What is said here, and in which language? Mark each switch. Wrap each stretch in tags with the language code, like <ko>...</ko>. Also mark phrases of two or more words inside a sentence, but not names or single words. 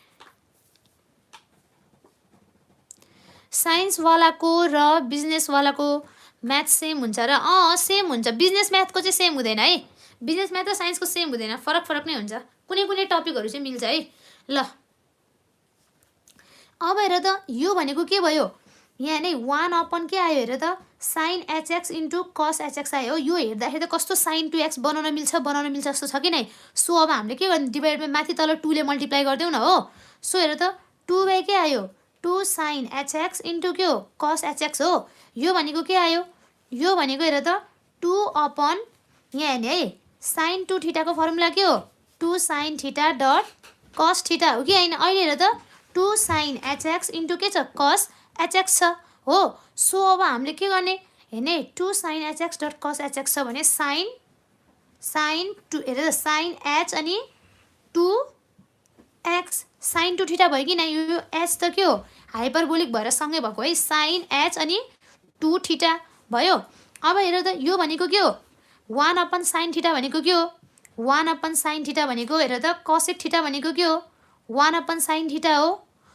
<ne>साइन्स वालाको र बिजनेस वालाको म्याथ सेम हुन्छ र सेम हुन्छ बिजनेस म्याथको चाहिँ सेम हुँदैन है</ne> <en>business math</en> <ne>र साइन्सको सेम हुँदैन फरक नै हुन्छ कुनै कुनै टपिकहरु चाहिँ मिल्छ है ल अब हेर त यो भनेको के भयो यहाँ नै 1/, के आयो हेर त sin hx इन्टु cos hx आयो यो हेर्दाखेरि त कस्तो sin 2x बनाउन मिल्छ जस्तो छ कि नै सो अब हामीले के गर्ने डिभाइडमा माथि तल 2 ले मल्टिप्लाई गर्दियौ न हो सो हेर त 2 के आयो 2 sin hx इन्टु के हो cos hx हो यो भनेको के आयो यो भनेको हेर त 2/, यहाँ हेर्ने है sin 2θ को फर्मुला के हो 2 sin θ डट cos θ हो कि हैन अहिले हेर त 2 sin hx इन्टु के छ cos hx छ हो सो अब हामीले के गर्ने हेर्ने 2 sin hx डट cos hx छ भने sin 2 हेर त sin h अनि 2x sin 2θ भयो कि नै यो h त के हो हाइपरबोलिक भएर सँगै भएको है sin h अनि 2θ भयो अब हेर त यो भनेको के हो 1/, sin θ भनेको के हो 1/, sin θ भनेको हेर त cosec θ भनेको के हो 1/, sin</ne>